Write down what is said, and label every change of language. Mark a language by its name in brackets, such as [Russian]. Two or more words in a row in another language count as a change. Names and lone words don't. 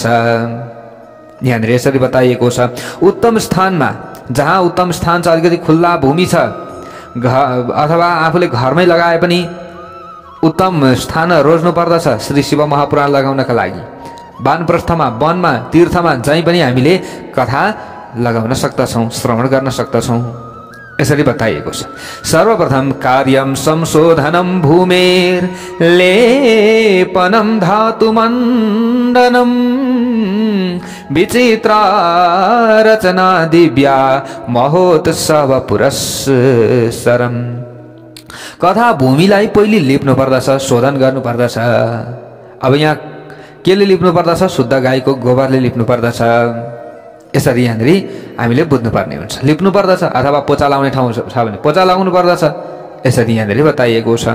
[Nepali] यहाँनिर यसरी बताइएको छ, उत्तम स्थानमा, जहाँ उत्तम स्थान छ, अलिकति खुल्ला भूमि छ, अथवा आफूले घरमै लगाए पनि उत्तम स्थान रोज्नु पर्दछ श्री शिव महापुराण लगाउनका लागि। वानप्रस्थमा, वनमा, तीर्थमा जहीँ पनि हामीले कथा लगाउन सक्दछौँ, श्रवण गर्न सक्दछौँ, यसरी बताइएको छ। [Sanskrit] सर्वप्रथम कार्यम संशोधनम भूमेर लेपनम धातुमण्डनम विचित्रा रचना दिव्या महोत्सव पुरस्सरम। [Nepali] कथा भूमिलाई पहिले लिप्नु पर्दछ, शोधन गर्नु पर्दछ। अब यहाँ केले लिप्नु पर्दछ? शुद्ध गाईको गोबरले लिप्नु पर्दछ। यसरी यहाँनिर हामीले बुझ्नुपर्ने हुन्छ। लिप्नु पर्दछ अथवा पोचा लाउने ठाउँ छ भने पोचा लाउनु पर्दछ, यसरी यहाँनिर बताइएको छ।